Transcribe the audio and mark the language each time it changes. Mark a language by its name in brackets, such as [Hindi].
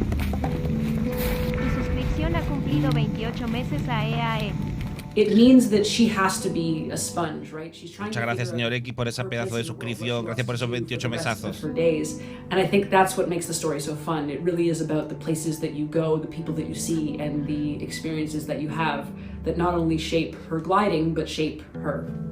[Spanish] Tu suscripción ha cumplido 28 meses a EAE. [English] It means that she has to be a sponge, right? She's trying [Spanish] Muchas gracias, señor X, por ese pedazo de suscripción. Gracias por esos 28 mesazos. [English] And I think that's what makes the story so fun. It really is about the places that you go, the people that you see, and the experiences that you have that not only shape her gliding, but shape her.